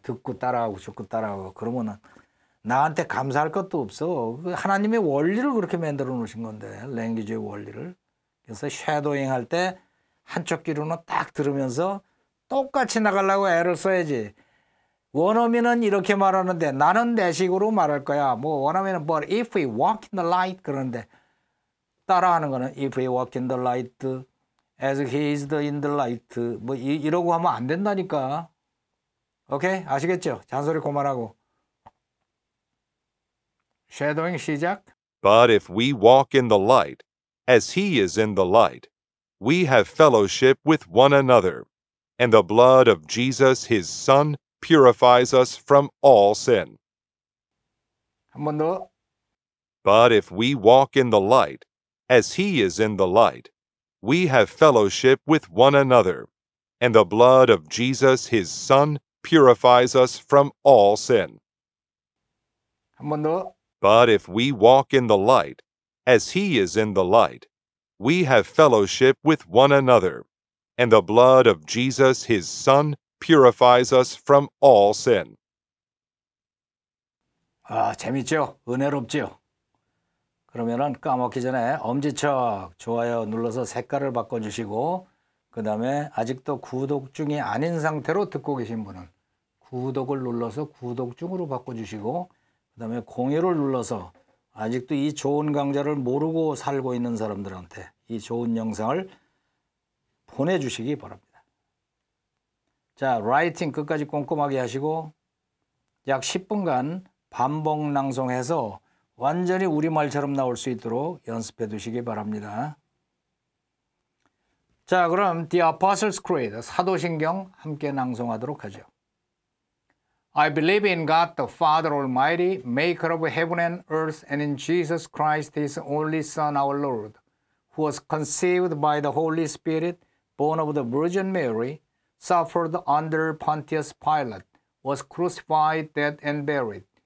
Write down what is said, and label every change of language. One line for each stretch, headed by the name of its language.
Korean: 듣고 따라하고 듣고 따라하고. 그러면은 나한테 감사할 것도 없어. 하나님의 원리를 그렇게 만들어 놓으신 건데, 랭귀지의 원리를. 그래서 섀도잉 할 때 한쪽 귀로는 딱 들으면서 똑같이 나가려고 애를 써야지. 원어민은 이렇게 말하는데 나는 내 식으로 말할 거야.
English: 뭐 원어민은 but if we walk in the light 그러는데, 따라하는 거는 if we walk in the light as he is in the light 뭐 이러고 하면 안 된다니까.
Korean: 오케이? 아시겠죠? 잔소리 그만하고. 섀도잉 시작.
English: But if we walk in the light, as he is in the light, we have fellowship with one another, and the blood of Jesus, his Son, purifies us from all sin.
Korean: 한 번 더.
English: But if we walk in the light, as he is in the light, we have fellowship with one another, and the blood of Jesus, his Son, purifies us from all sin.
Korean: 한 번 더.
English: But if we walk in the light, as he is in the light, we have fellowship with one another, and the blood of Jesus, his Son, purifies us from all sin.
Korean: 아, 재밌죠? 은혜롭죠? 그러면은 까먹기 전에 엄지척 좋아요 눌러서 색깔을 바꿔주시고, 그 다음에 아직도 구독 중이 아닌 상태로 듣고 계신 분은 구독을 눌러서 구독 중으로 바꿔주시고, 그 다음에 공유를 눌러서 아직도 이 좋은 강좌를 모르고 살고 있는 사람들한테 이 좋은 영상을 보내주시기 바랍니다. 자, 라이팅 끝까지 꼼꼼하게 하시고 약 10분간 반복 낭송해서 완전히 우리말처럼 나올 수 있도록 연습해 두시기 바랍니다. 자, 그럼 The Apostles' Creed, 사도신경 함께 낭송하도록 하죠.
English: I believe in God the Father Almighty, maker of heaven and earth, and in Jesus Christ, His only Son, our Lord, who was conceived by the Holy Spirit, born of the Virgin Mary, suffered under Pontius Pilate, was crucified, dead, and buried.